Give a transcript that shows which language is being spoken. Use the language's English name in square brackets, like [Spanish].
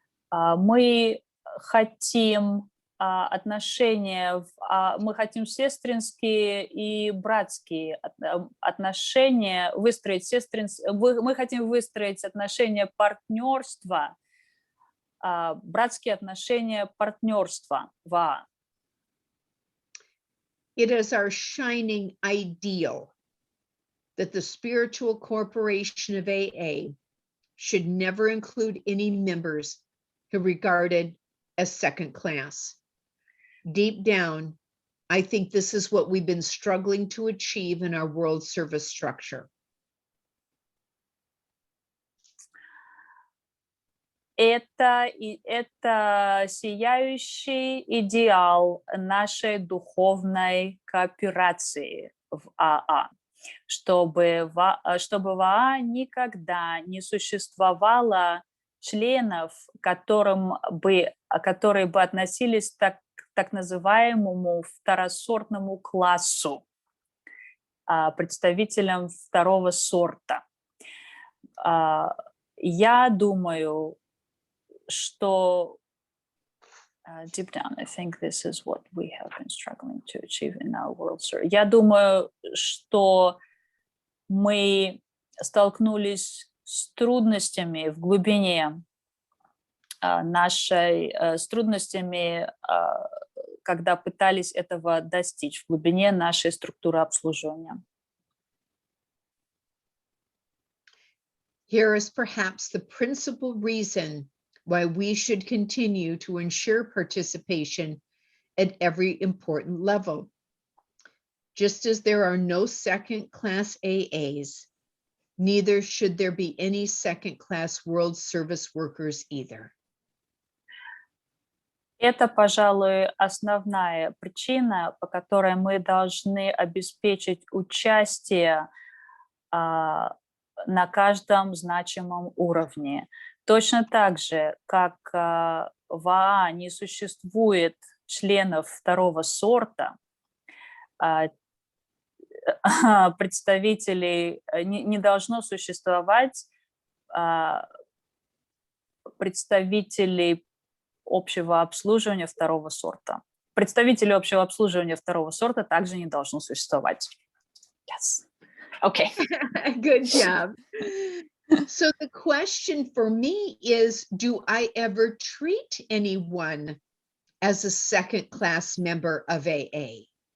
[Russian] Мы хотим отношения, мы хотим сестринские и братские отношения, мы хотим выстроить отношения партнерства, братские отношения партнерства в АА. [English] It is our shining ideal that the spiritual corporation of AA should never include any members who are regarded as second class. Deep down, I think this is what we've been struggling to achieve in our world service structure. [Russian] Это сияющий идеал нашей духовной кооперации в АА, чтобы в АА никогда не существовало членов, которые бы относились к так называемому второсортному классу, представителям второго сорта. Я думаю, что [English] deep down, I think this is what we have been struggling to achieve in our world service. [Russian] Я думаю, что мы столкнулись с трудностями в глубине с трудностями, когда пытались этого достичь в глубине нашей структуры обслуживания. [English] Here is perhaps the principal reason why we should continue to ensure participation at every important level. Just as there are no second-class AAs, neither should there be any second-class world service workers either. [Russian] Это, пожалуй, основная причина, по которой мы должны обеспечить участие на каждом значимом уровне. Точно так же, как в АА не существует членов второго сорта, представителей, не должно существовать представителей общего обслуживания второго сорта. Представители общего обслуживания второго сорта также не должно существовать. [English] Yes. Okay. Good job. So the question for me is, do I ever treat anyone as a second-class member of AA?